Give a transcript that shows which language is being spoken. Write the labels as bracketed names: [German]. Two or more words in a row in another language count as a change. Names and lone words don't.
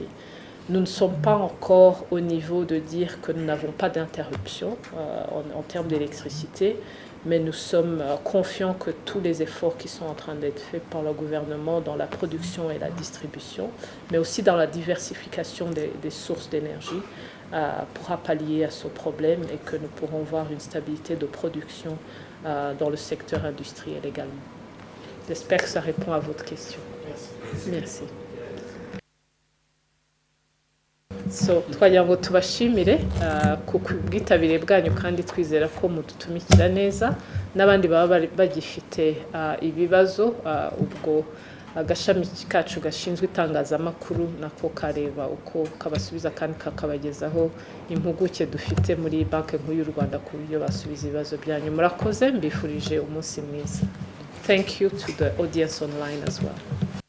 [French] Nous ne sommes pas encore au niveau de dire que nous n'avons pas d'interruption en termes d'électricité, mais nous sommes confiants que tous les efforts qui sont en train d'être faits par le gouvernement dans la production et la distribution, mais aussi dans la diversification des sources d'énergie, pourra pallier à ce problème, et que nous pourrons voir une stabilité de production dans le secteur industriel également. J'espère que ça répond à votre question. Merci. [Kinyarwanda] So twagira ngo tubashimire ku bwitabire bwanyu, kandi twizera ko mudutumikira neza. N'abandi baba bagifite ibibazo, ubwo agashami kacu gashinzwe itangazamakuru nako kareba uko kabasubiza kandi kakabagezaho impuguke dufite muri Banki Nkuru y'u Rwanda ku buryo basubiza ibibazo byanyu. Murakoze, mbifurije umunsi mwiza. [English] Thank you to the audience online as well.